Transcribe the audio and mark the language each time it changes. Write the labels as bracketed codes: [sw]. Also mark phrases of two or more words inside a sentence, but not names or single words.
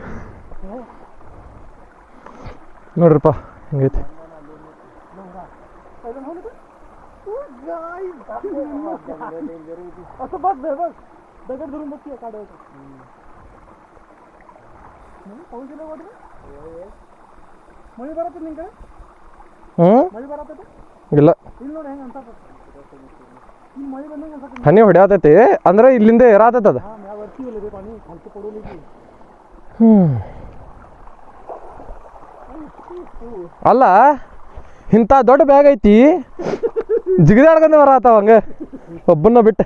[kn] ನೋಡ್ರಪ್ಪ ಹಿಂಗೈತಿ [mr] असं बघ बघ दगड धरून बघ काढ पाऊस गेला वाटत मळी बरत [kn] ನಿನ್ ಕಡೆ ಮಳಿ ಬರತ್ತೈತೆ ಇಲ್ಲ ಇಲ್ಲಿ ನೋಡಿ ಹೆಂಗೆ ಅನ್ಸತ್ತ ಈ ಮಳಿ ಬಂದಂಗೆ ಅನ್ಸತ್ತ ಹನಿ ಹೊಡ್ಯಾತೈತಿ ಅಂದ್ರೆ ಇಲ್ಲಿಂದ ಏರಾತೈತೆ ಅದು ಹಾಂ ಮ್ಯಾಗ ಬರ್ತೀವಲ್ಲ ರೀ ಪಾನಿ ಹಲ್ಕ ಕೊಡೋಲಿಕ್ಕೆ ಅಲ್ಲ ಇಂಥ ದೊಡ್ಡ ಬ್ಯಾಗ್ ಐತಿ ಜಿಗಿದಾಡ್ಕೊಂಡು ಬರತ್ತಾವ ಹಂಗೆ ಒಬ್ಬನ್ನ ಬಿಟ್ಟು